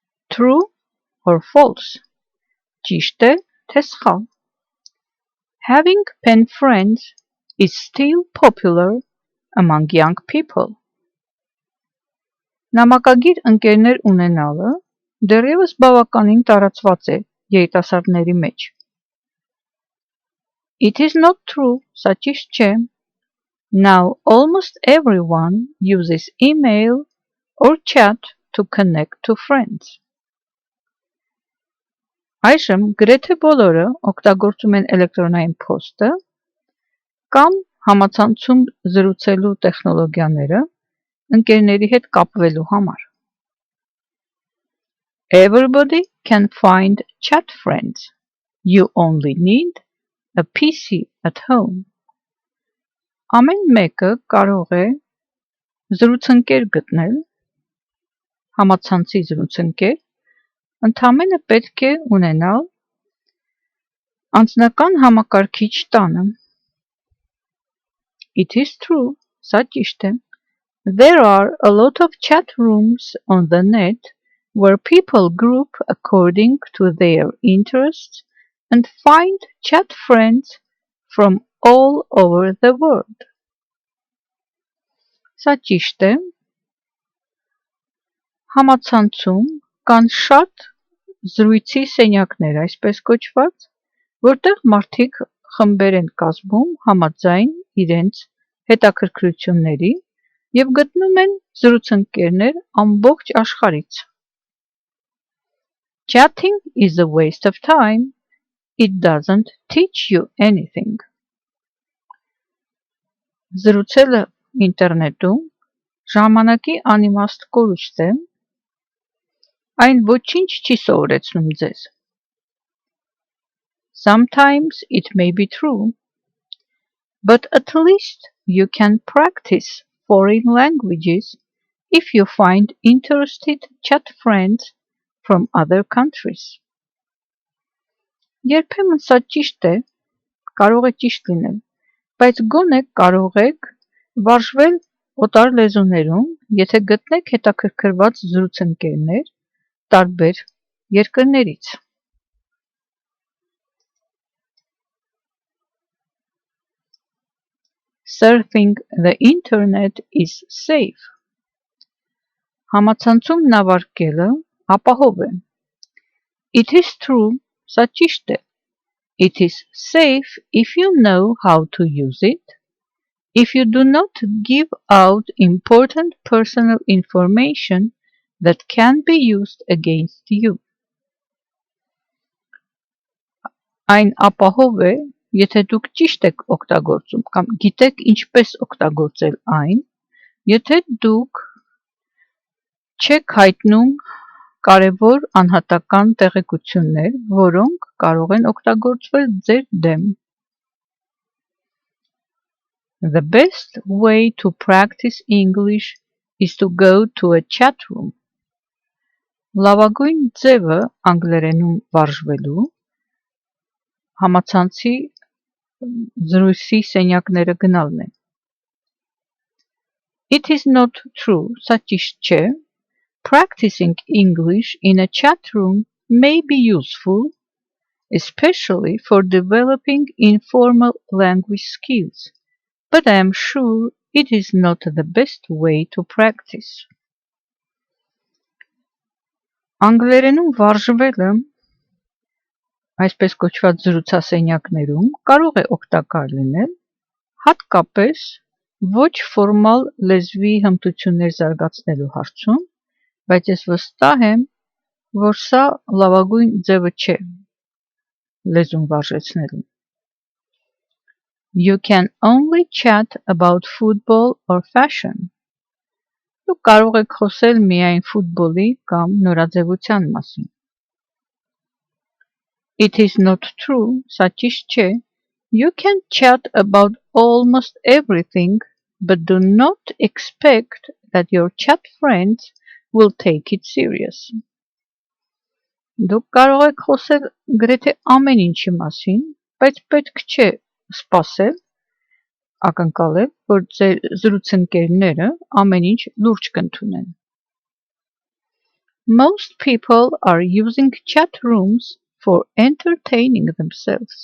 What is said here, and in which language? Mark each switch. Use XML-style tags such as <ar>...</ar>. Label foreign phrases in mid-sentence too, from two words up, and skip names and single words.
<en>True or false?</en> <hy>Ճիշտ է, թե սխալ?</hy> <en>Having pen friends is still popular among young people.</en> <hy>Նամակագիր ընկերներ ունենալը դեռևս բավականին տարածված է երիտասարդների մեջ։</hy> <en>It is not true,</en> <hy>սա ճիշտ չէ։</hy> <en>Now almost everyone uses email or chat to connect to friends.</en> <hy>Այժմ գրեթե բոլորը օգտագործում են էլեկտրոնային փոստը կամ համացանցում զրուցելու տեխնոլոգիաները ընկերների հետ կապվելու համար։</hy> <en>Everybody can find chat friends. You only need a PC at home.</en> <hy>Ամեն մեկը կարող է զրուցընկեր գտնել, համացանցի զրուցընկեր, ընդամենը պետք է ունենալ անձնական համակարգիչ տանը։</hy> <en>It is true,</en> <hy>սա ճիշտ է։</hy> <en>There are a lot of chat rooms on the net where people group according to their interests and find chat friends from all over the world.</en> <hy>Սա ճիշտ է։ Համացանցում կան շատ զրույցի սենյակներ, այսպես կոչված, որտեղ մարդիկ խմբեր են կազմում համաձայն իրենց հետաքրքրությունների և գտնում են զրուցընկերներ ամբողջ աշխարհից։</hy> <en>Chatting is a waste of time. It doesn't teach you anything.</en> <hy>Զրուցելը ինտերնետում ժամանակի անիմաստ կորուստ է, այն ոչինչ չի սովորեցնում ձեզ։</hy> <en>Sometimes it may be true, but at least you can practice foreign languages if you find interested chat friends from other countries.</en> <hy>Երբեմն սա ճիշտ է, կարող է ճիշտ լինել, բայց գոնե կարող եք վարժվել օտար լեզուներում, եթե գտնեք հետաքրքրված զրուցընկերներ տարբեր երկրներից։</hy> <en>Surfing the internet is safe.</en> <hy>Համացանցում նավարկելը ապահով է։</hy> <en>It is true,</en> <hy>սա ճիշտ է։</hy> <en>It is safe if you know how to use it, if you do not give out important personal information that can be used against you.</en> <hy>Այն ապահով է, եթե դուք ճիշտ եք օգտագործում կամ գիտեք ինչպես օգտագործել այն, եթե դուք չեք հայտնում կարևոր անհատական տեղեկություններ, որոնք կարող են օգտագործվել ձեր դեմ։</hy> <en>The best way to practice English is to go to a chat room.</en> <hy>Լավագույն ձևը անգլերենում վարժվելու համացանցի զրույցի սենյակները գնալն է։</hy> <en>It is not true,</en> <hy>սա ճիշտ չէ։</hy> <en>Practicing English in a chat room may be useful, especially for developing informal language skills, but I am sure it is not the best way to practice.</en> <hy>Անգլերենում վարժվելը, այսպես կոչված զրուցասենյակներում, կարող է օգտակար լինել, հատկապես ոչ ֆորմալ լեզվի հմտություններ զարգացնելու հարցում, բայց ես վստահ եմ, որ սա լավագույն ձևը չէ լեզուն վարժեցնելու։</hy> <en>You can only chat about football or fashion.</en> <hy>Դուք կարող եք խոսել միայն ֆուտբոլի կամ նորաձևության մասին։</hy> <en>It is not true,</en> <hy>սա ճիշտ չէ։</hy> <en>You can chat about almost everything, but do not expect that your chat friends will take it serious.</en> <hy>Դուք կարող եք խոսել գրեթե ամեն ինչի մասին, բայց պետք չէ սպասել, ակնկալել, որ ձեր զրուցընկերները ամեն ինչ լուրջ կընդունեն։</hy> <en>Most people are using chat rooms for entertaining themselves.</en>